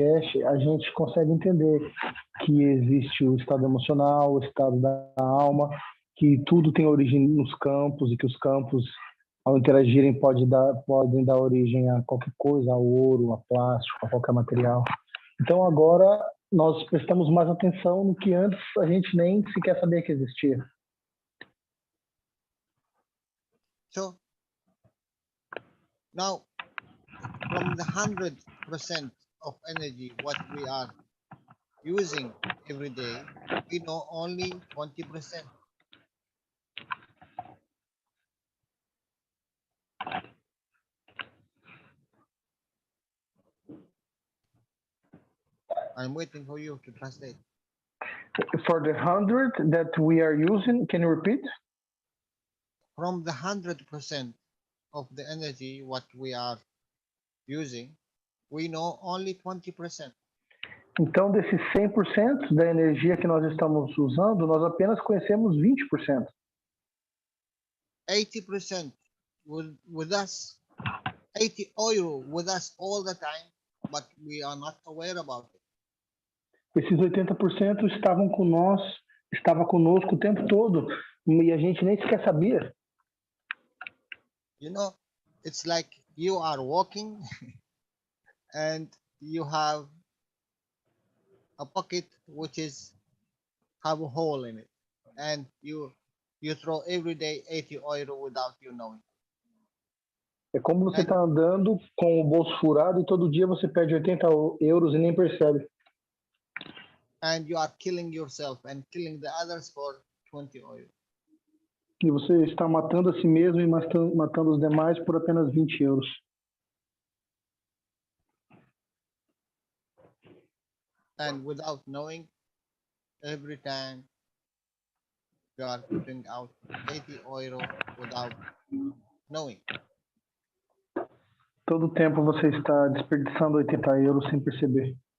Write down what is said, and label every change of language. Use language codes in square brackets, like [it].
[pt] Keshe, a gente consegue entender que existe o estado emocional, o estado da alma, que tudo tem origem nos campos e que os campos, ao interagirem, podem dar origem a qualquer coisa, a ouro, a plástico, a qualquer material. Então agora nós prestamos mais atenção no que antes a gente nem sequer sabia que existia. [en] So now, from the 100% of energy what we are using every day, we know only 20%. I'm waiting for you to translate. For the 100 that we are using, can you repeat? From the 100% of the energy what we are using, we know only 20%. [pt] Então, desses 100% da energia que nós estamos usando, nós apenas conhecemos 20%. [en] 80% with us, 80 euro with us all the time, but we are not aware about it. [pt] Esses 80% estava conosco o tempo todo, e a gente nem sequer sabia. [en] You know, it's like you are walking and you have a pocket which have a hole in it, and you throw every day 80 euro without you knowing. [pt] É como você tá andando com o bolso furado e todo dia você perde 80 euros e nem percebe. [en] And you are killing yourself and killing the others for 20 euros. [pt] E você está matando a si mesmo e matando os demais por apenas 20 euros. [en] And without knowing, every time you are putting out 80 euro without knowing. [pt] Todo tempo você está desperdiçando 80 euros sem perceber.